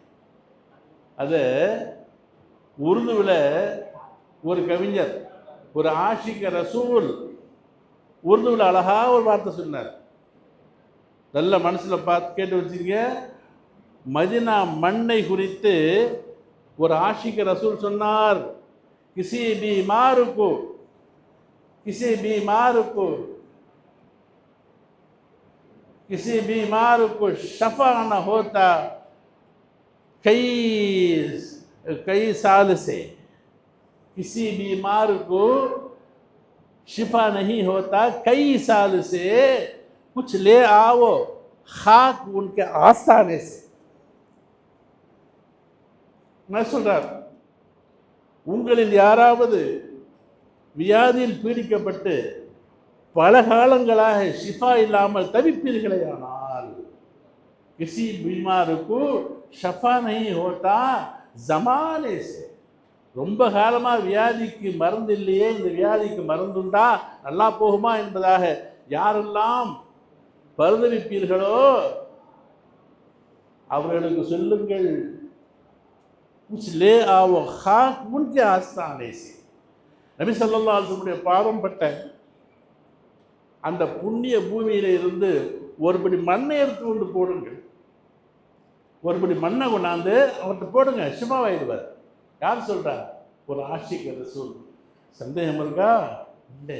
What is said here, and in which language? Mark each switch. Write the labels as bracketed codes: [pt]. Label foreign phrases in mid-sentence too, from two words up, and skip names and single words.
[ta] அது உருதுவில் ஒரு கவிஞர், ஒரு ஆஷிக ரசூல், உருதுவில் அழகாக ஒரு வார்த்தை சொன்னார். நல்ல மனசில் பார்த்து கேட்டு வச்சுருங்க. மதீனா மண்ணை குறித்து ஒரு ஆஷிக ரசூல் சொன்னார், [hi] किसी बीमार को, किसी बीमार को, किसी बीमार को शफा न होता कई साल से, किसी बीमार को शिफा नहीं होता कई साल से, कुछ ले आओ खाक उनके आस्थाने से. [ta] मैं சொல்றார், உங்களில் யாராவது வியாதியில் பீடிக்கப்பட்டு பல காலங்களாக ஷிஃபா இல்லாமல் தவிப்பீர்களேயானால், [hi] किसी बीमार को शफ़ा नहीं होता ज़माने से, [ta] ரொம்ப காலமாக வியாதிக்கு மருந்து இல்லையே, இந்த வியாதிக்கு மருந்துண்டா நல்லா போகுமா என்பதாக யாரெல்லாம் பரிதவிப்பீர்களோ அவர்களுக்கு சொல்லுங்கள், [hi] कुछ ले आओ खाक उनके आस्थाने से. [ta] நபி [ar] صلى الله عليه وسلم [ta] பாதம் பட்ட அந்த புண்ணிய பூமியில இருந்து ஒருபடி மண்ணை எடுத்து கொண்டு போடுங்கள், ஒருபடி மண்ணை கொண்டாந்து அவர்கிட்ட போடுங்க, ஷிஃபாவாயிடுவார். யார் சொல்றா? ஒரு ஆஷிக் ரசூல். சந்தேகம் இருக்கா? இல்லை.